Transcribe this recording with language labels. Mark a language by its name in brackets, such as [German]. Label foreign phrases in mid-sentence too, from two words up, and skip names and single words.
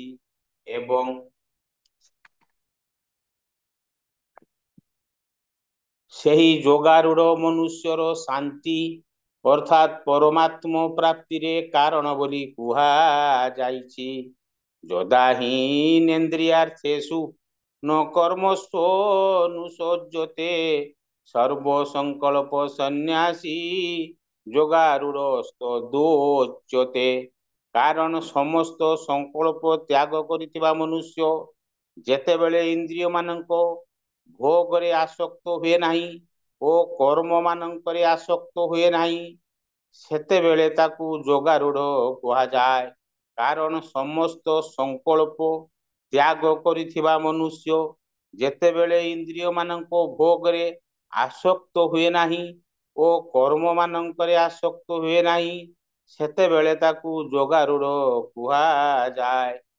[Odia] ଏବଂ ସେହି ଯୋଗାରୂଢ଼ ମନୁଷ୍ୟର ଶାନ୍ତି ଅର୍ଥାତ୍ ପରମାତ୍ମ ପ୍ରାପ୍ତିରେ କାରଣ ବୋଲି କୁହାଯାଇଛି। [Sanskrit] ଯଦା ହି ଇନ୍ଦ୍ରିୟାର୍ଥେଷୁ ন কর্মস্বনুসজ্জতে সর্বসংকল্প সন্ন্যাসী যোগারূঢ়স্তদোচ্যতে। [Odia] কাରଣ ସମସ୍ତ ସଂକଳ୍ପ ତ୍ୟାଗ କରିଥିବା ମନୁଷ୍ୟ ଯେତେବେଳେ ଇନ୍ଦ୍ରିୟ ମାନଙ୍କ ଭୋଗରେ ଆସକ୍ତ ହୁଏ ନାହିଁ ଓ କର୍ମ ମାନଙ୍କରେ ଆସକ୍ତ ହୁଏ ନାହିଁ ସେତେବେଳେ ତାକୁ ଯୋଗାରୂଢ଼ କୁହାଯାଏ। କାରଣ ସମସ୍ତ ସଂକଳ୍ପ ତ୍ୟାଗ କରିଥିବା ମନୁଷ୍ୟ ଯେତେବେଳେ ଇନ୍ଦ୍ରିୟ ମାନଙ୍କ ଭୋଗରେ ଆସକ୍ତ ହୁଏ ନାହିଁ ଓ କର୍ମ ମାନଙ୍କରେ ଆସକ୍ତ ହୁଏ ନାହିଁ ସେତେବେଳେ ତାକୁ ଯୋଗାରୂଢ଼ କୁହାଯାଏ।